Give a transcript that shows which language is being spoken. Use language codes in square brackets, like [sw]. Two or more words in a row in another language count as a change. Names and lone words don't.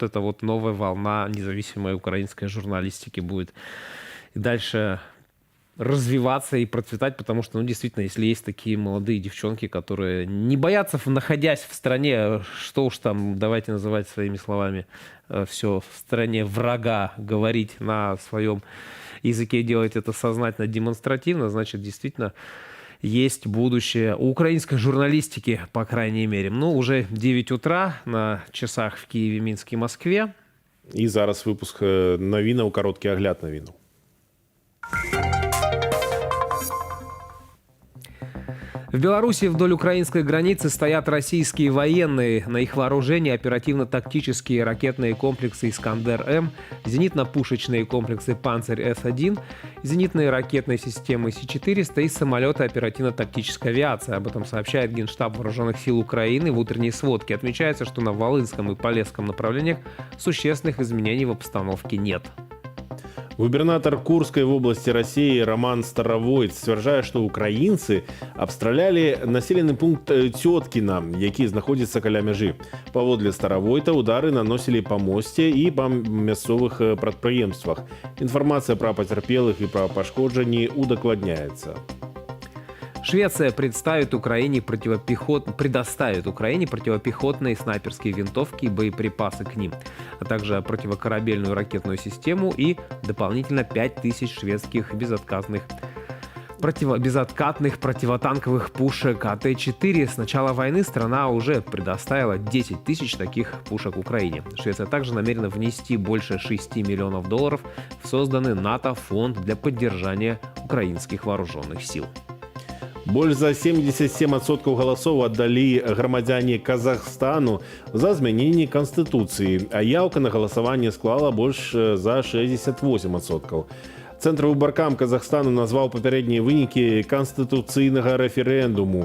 [ru] эта вот новая волна независимой украинской журналистики будет и дальше развиваться и процветать, потому что, ну, действительно, если есть такие молодые девчонки, которые не боятся, находясь в стране, что уж там, давайте называть своими словами, все в стране врага, говорить на своем языке, делать это сознательно, демонстративно, значит, действительно, есть будущее у украинской журналистики, по крайней мере. Ну, уже 9 утра на часах в Киеве, Минске, Москве. [uk] І зараз випуск новин, короткий огляд новин. [ru] В Беларуси вдоль украинской границы стоят российские военные. На их вооружении оперативно-тактические ракетные комплексы «Искандер-М», зенитно-пушечные комплексы «Панцирь-С-1», зенитные ракетные системы С-400 и самолеты оперативно-тактической авиации. Об этом сообщает Генштаб Вооруженных сил Украины в утренней сводке. Отмечается, что на Волынском и Полесском направлениях существенных изменений в обстановке нет. Губернатор Курской области России [be] Роман Старовойт сцвярджае, што украінцы абстралялі населены пункт Цёткіна, які знаходзіцца каля мяжы. Паводле Старовойта удары наносілі па мосце і па мясцовых прадпрыемствах. Інфармацыя пра пацярпелых і пра пашкоджанні удакладняецца. [ru] Швеция предоставит Украине противопехотные снайперские винтовки и боеприпасы к ним, а также противокорабельную ракетную систему и дополнительно 5000 шведских безоткатных противотанковых пушек АТ-4. С начала войны страна уже предоставила 10 тысяч таких пушек Украине. Швеция также намерена внести больше $6 миллионов в созданный НАТО фонд для поддержания украинских вооруженных сил. [be] Больш за 77% галасоў аддалі грамадзяне Казахстану за змяненне Канстытуцыі, а яўка на галасаванне склала больш за 68%. Цэнтр выбаркам Казахстану назваў папярэднія вынікі канстытуцыйнага рэферэндуму.